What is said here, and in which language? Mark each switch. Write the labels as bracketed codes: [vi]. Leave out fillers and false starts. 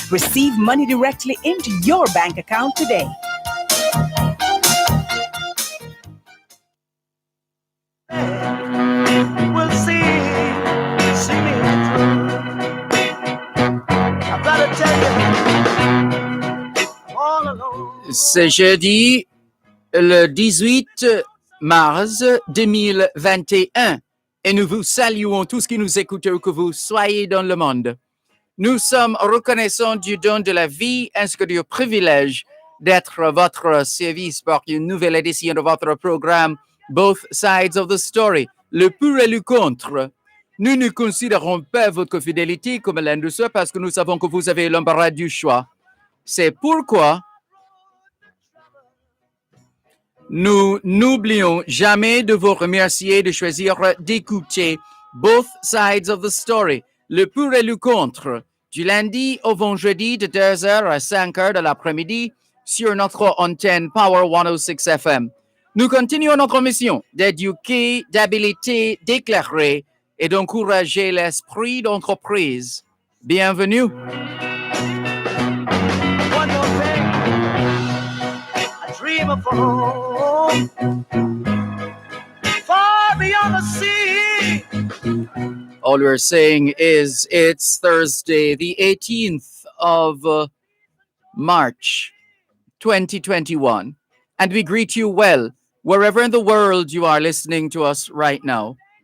[en] Receive money directly into your bank account today. We'll see me through. I gotta tell you, all alone. [fr] C'est jeudi, le 18 mars 2021, et nous vous saluons tous qui nous écoutent, où que vous soyez dans le monde. Nous sommes reconnaissants du don de la vie ainsi que du privilège d'être à votre service pour une nouvelle édition de votre programme Both Sides of the Story, le pour et le contre. Nous ne considérons pas votre fidélité comme l'un de ceux parce que nous savons que vous avez l'embarras du choix. C'est pourquoi nous n'oublions jamais de vous remercier de choisir d'écouter Both Sides of the Story, le pour et le contre, du lundi au vendredi de 2h à 5h de l'après-midi sur notre antenne Power 106 FM. Nous continuons notre mission d'éduquer, d'habiliter, d'éclairer et d'encourager l'esprit d'entreprise. Bienvenue. [en] One more thing, I dream of home, far beyond the sea. All we're saying is it's Thursday, the 18th of March, 2021, and we greet you well, wherever in the world you are listening to us right now.